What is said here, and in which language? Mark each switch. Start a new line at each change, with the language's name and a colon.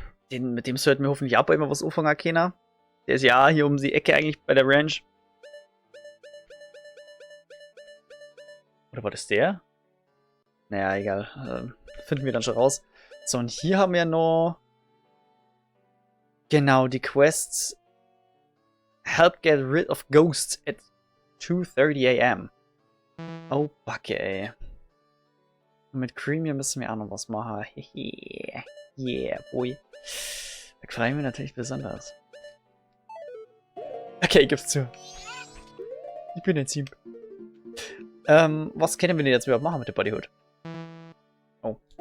German: Mit dem sollten wir hoffentlich auch immer was anfangen können. Der ist ja hier um die Ecke eigentlich bei der Ranch. Oder war das der? Naja, egal. Finden wir dann schon raus. So, und hier haben wir noch... Genau, die Quests.
English: Help get rid of ghosts at 2:30 am.
German: Oh, Backe, ey. Und mit Creamier müssen wir auch noch was machen.
English: Yeah, boy.
German: Da freuen wir natürlich besonders. Okay, gib's zu. Ich bin ein Sieb. Was können wir denn jetzt überhaupt machen mit der Bodyhood? Oh.